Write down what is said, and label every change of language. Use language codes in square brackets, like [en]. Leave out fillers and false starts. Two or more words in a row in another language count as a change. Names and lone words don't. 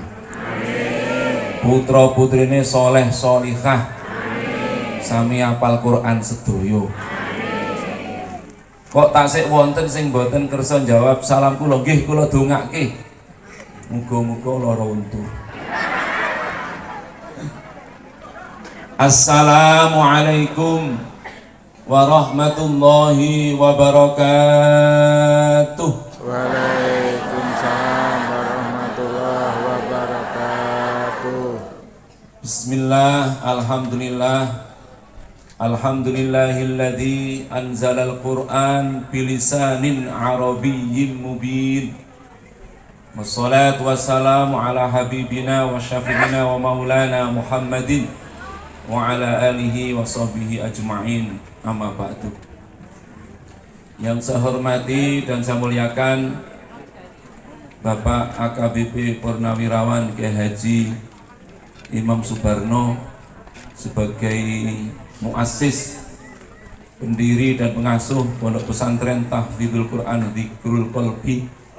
[jv] Putra putrine soleh solihah. Sami apal Quran sedaya. Kok tasik wonten sing boten kersa jawab salam kula nggih kula dongake. Muga-muga lara untu. [ar] السلام عليكم ورحمة الله وبركاته. وعليكم السلام ورحمة الله وبركاته. بسم الله، الحمد لله. الحمد لله الذي أنزل القرآن بلسان عربي مبين. والصلاة والسلام على حبيبنا وشفيعنا ومولانا محمد وعلى آله وصحبه أجمعين. أما بعد. [id] Yang saya hormati dan saya muliakan Bapak AKBP Purnawirawan Kiai Haji Imam Sugarno sebagai muassis pendiri dan pengasuh Pondok Pesantren Tahfidzul Quran Dzikrul Qalbi,